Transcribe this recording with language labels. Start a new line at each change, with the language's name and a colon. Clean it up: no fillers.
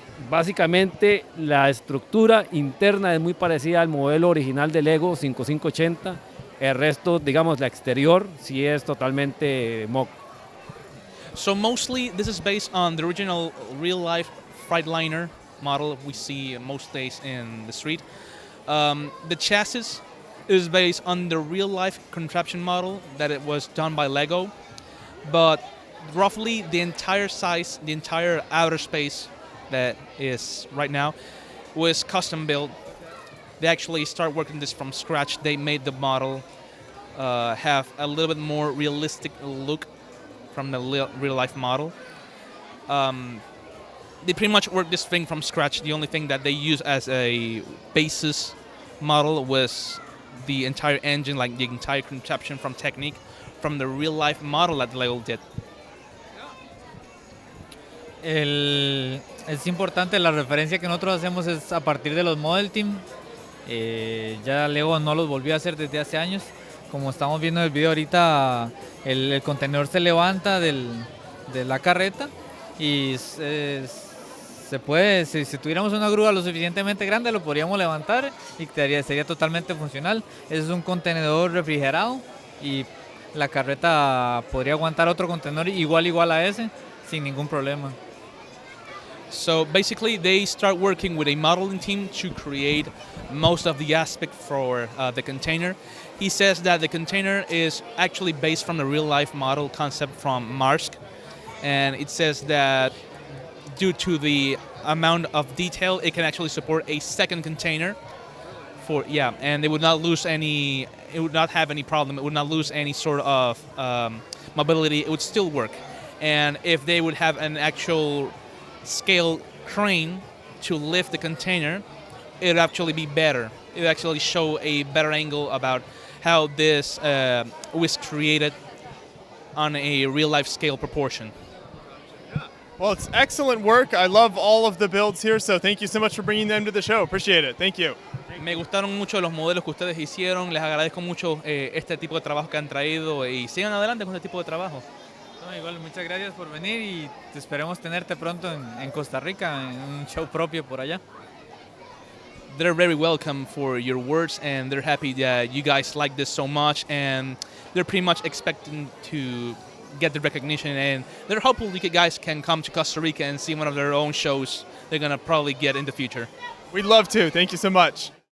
Spanish: Básicamente la estructura interna es muy parecida al modelo original del Lego 5580. El resto, digamos, la exterior sí es totalmente mock.
English: So mostly this is based on the original real-life Freightliner model we see most days in the street. The chassis is based on the real-life contraption model that it was done by Lego, but roughly the entire size, the entire outer space that is right now was custom built. They actually start working this from scratch. They made the model have a little bit more realistic look from the real-life model. They pretty much worked this thing from scratch. The only thing that they used as a basis model was the entire engine, like the entire contraption from Technique, from the real-life model that Lego did.
Spanish: Es importante, la referencia que nosotros hacemos es a partir de los Model Team. Ya Lego no los volvió a hacer desde hace años. Como estamos viendo en el video ahorita, el contenedor se levanta de la carreta y se puede, si tuviéramos una grúa lo suficientemente grande lo podríamos levantar y sería totalmente funcional. Es un contenedor refrigerado y la carreta podría aguantar otro contenedor igual a ese sin ningún problema.
English: So basically they start working with a modeling team to create most of the aspect for the container. He says that the container is actually based from the real-life model concept from Maersk, and it says that due to the amount of detail, it can actually support a second container and they would not lose any, it would not have any problem, it would not lose any sort of mobility, it would still work. And if they would have an actual scale crane to lift the container, it would actually be better. It would actually show a better angle about how this was created on a real-life scale proportion. Well, it's excellent work. I love all of the builds here, so thank you so much for bringing them to the show. Appreciate it. Thank you.
Spanish: Me gustaron mucho los modelos que ustedes hicieron. Les agradezco mucho este tipo de trabajo que han traído y sigan adelante con este tipo de trabajo. No, igual, muchas gracias por venir y esperemos tenerte pronto en Costa Rica, en un show propio por allá.
English: They're very welcome for your words, and they're happy that you guys like this so much, and they're pretty much expecting to get the recognition, and they're hopeful you guys can come to Costa Rica and see one of their own shows they're going to probably get in the future. We'd love to. Thank you so much.